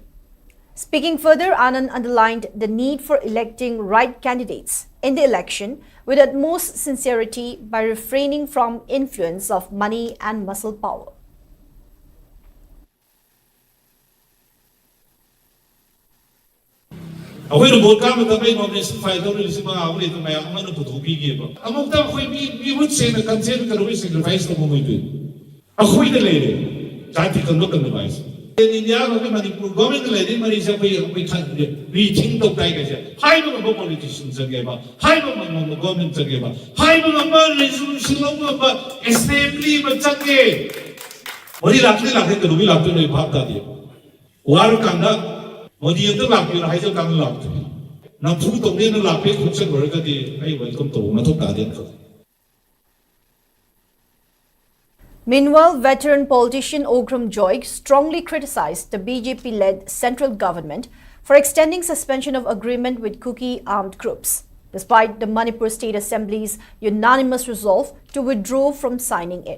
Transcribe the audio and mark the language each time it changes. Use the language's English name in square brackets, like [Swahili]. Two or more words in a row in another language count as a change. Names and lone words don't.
[English] Speaking further, Anand underlined the need for electing right candidates in the election with utmost sincerity by refraining from influence of money and muscle power. [Manipuri] ꯑꯩꯈꯣꯏꯅ ꯚꯣꯠ ꯀꯥꯕ ꯃꯇꯝꯗ [English] nomination file [Manipuri] ꯇꯧꯔ 5,000 ꯃꯌꯥꯝ ꯑꯃꯅ ꯄꯨꯊꯣꯛꯄꯤꯒꯦꯕ ꯑꯃꯨꯛꯇ ꯑꯩꯈꯣꯏ ꯃꯤꯍꯨꯠ ꯁꯦꯡꯅ ꯀꯟꯁꯦꯟ ꯀꯩꯗꯧꯕꯩ ꯁꯦꯀ꯭ꯔꯤꯐꯥꯏꯁ ꯇꯧꯕ ꯉꯝꯗꯣꯏꯅꯣ ꯑꯩꯈꯣꯏꯗ ꯂꯩꯔꯦ ꯖꯥꯇꯤ ꯀꯟꯕ ꯍꯥꯏꯁꯦ ꯏꯟꯗꯤꯌꯥꯒꯤ ꯃꯅꯤꯄꯨꯔ ꯒꯣꯔꯃꯦꯟꯇ ꯂꯩꯔꯤ ꯃꯔꯤꯁꯦ ꯑꯩꯈꯣꯏ ꯈꯪꯗꯦ ꯔꯤꯊꯤꯡ ꯇꯧ ꯇꯥꯏ ꯀꯩꯁꯦ ꯍꯥꯏꯕ ꯉꯝꯕ ꯄꯣꯂꯤꯇꯤꯁꯤꯌꯟ ꯆꯪꯉꯦꯕ ꯍꯥꯏꯕ ꯉꯝꯕ ꯒꯣꯔꯃꯦꯟ ꯆꯪꯉꯦꯕ ꯍꯥꯏꯕ ꯉꯝꯕ ꯔꯦꯖꯣꯂꯨꯁꯟ ꯂꯧꯕ ꯉꯝꯕ ꯑꯦꯁꯦꯝꯕ꯭ꯂꯤ ꯑꯃ ꯆꯪꯉꯦ ꯃꯣꯗꯤ ꯂꯥꯛꯇꯦ ꯀꯩꯗꯧꯕꯩ ꯂꯥꯛꯇꯣꯏꯅꯣ ꯑꯩ ꯚꯥꯞ ꯇꯥꯗꯦ ꯋꯥꯔꯀꯥꯟꯗ ꯃꯣꯗꯤ ꯑꯝꯇ ꯂꯥꯛꯄꯤꯌꯣ ꯍꯥꯏꯖ ꯀꯥꯟꯗ ꯂꯥꯛꯇꯦ ꯅꯝꯐꯨ ꯇꯧꯅꯦꯅ ꯂꯥꯛꯄꯦ ꯈꯣꯠꯆꯜꯂꯨꯔꯒꯗꯤ ꯑꯩ ꯋꯦꯜꯀꯝ ꯇꯧꯕ ꯃꯊꯧ ꯇꯥꯗꯦꯅ ꯈꯜꯂꯤ. [English] Meanwhile, veteran politician Ogram Joy strongly criticized the BJP-led central government for extending suspension of agreement with Kuki armed groups, despite the Manipur State Assembly's unanimous resolve to withdraw from signing it.